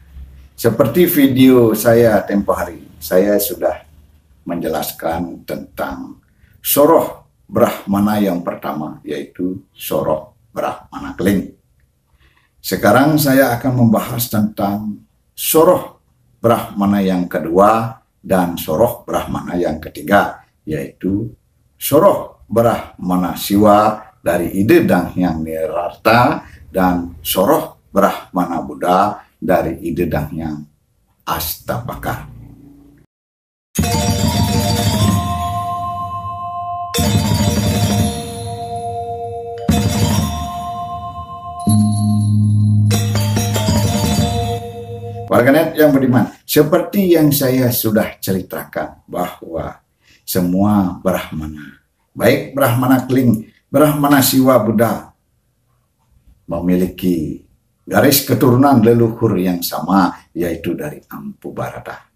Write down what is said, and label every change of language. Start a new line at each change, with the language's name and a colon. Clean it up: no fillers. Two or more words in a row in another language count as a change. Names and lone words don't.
Indonesian: Seperti video saya tempo hari, saya sudah menjelaskan tentang soroh Brahmana yang pertama, yaitu soroh Brahmana Keling. Sekarang saya akan membahas tentang soroh Brahmana yang kedua dan soroh Brahmana yang ketiga, yaitu soroh Brahmana Siwa dari ide Dang Hyang Nirarta dan soroh Brahmana Buddha dari ide Dang Hyang Astapaka. Warganet yang budiman, seperti yang saya sudah ceritakan bahwa semua Brahmana, baik Brahmana Keling, Brahmana Siwa Buddha, memiliki garis keturunan leluhur yang sama, yaitu dari Empu Barada.